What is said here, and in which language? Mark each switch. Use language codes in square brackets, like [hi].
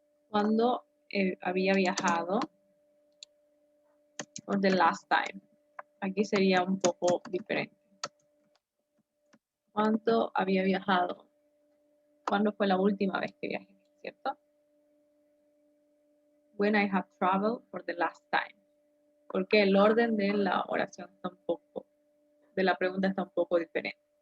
[es] Cuando había viajado. [en] Or the last time. [es] Aquí sería un poco diferente. ¿Cuánto había viajado? ¿Cuándo fue la última vez que viajé? ¿Cierto? [en] When I have traveled for the last time. [es] Porque el orden de la oración está un poco, de la pregunta está un poco diferente.